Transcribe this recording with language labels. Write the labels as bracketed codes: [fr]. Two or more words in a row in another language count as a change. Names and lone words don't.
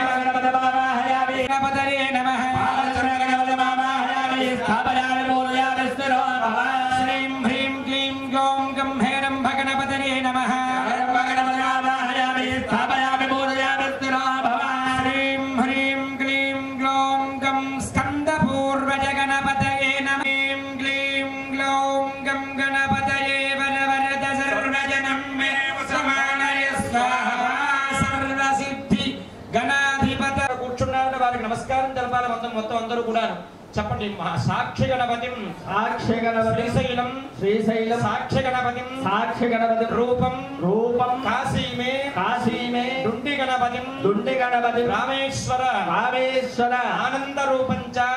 [sa] गणपतये नमः श्रीं ह्रीं क्लीं ग्लौं गं हेरम्भगणपतये नमः श्रीं ह्रीं क्लीं ग्लौं गं स्कन्दपूर्वजगणपतये नमः ह्रीं क्लीं ग्लौं गं गणपतये वरवरद सर्वजनं मे समानय स्वाहा सर्वसिद्धि गणाधिपत [te] కూర్చున్నారని వారికి నమస్కారం తెలపాలి మొత్తం అందరూ కూడా చెప్పండి [sa] సాక్షి గణపతిం శ్రీశైలం సాక్షి గణపతిం రూపం కాశీమే డుండి గణపతిం రామేశ్వర ఆనంద రూపంచ